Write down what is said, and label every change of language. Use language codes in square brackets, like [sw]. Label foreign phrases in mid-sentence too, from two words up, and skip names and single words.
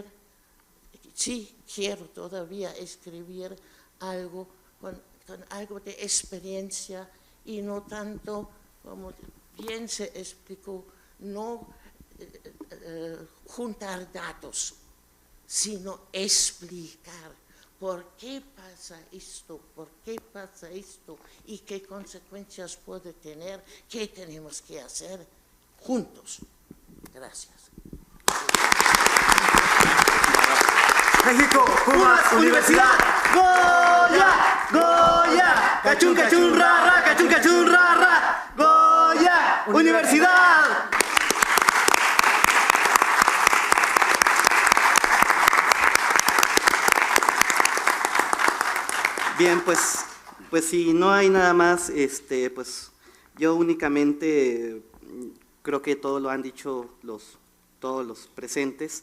[es] Sí, quiero todavía escribir algo con algo de experiencia y no tanto, como bien se explicó, no juntar datos, sino explicar por qué pasa esto y qué consecuencias puede tener, qué tenemos que hacer juntos. Gracias. México, Cuba, Universidad, Goya, Goya, cachún, cachún, ra, cachún, cachún, ra, Goya, Universidad. Bien, pues si no hay nada más, pues yo únicamente creo que todo lo han dicho todos los presentes.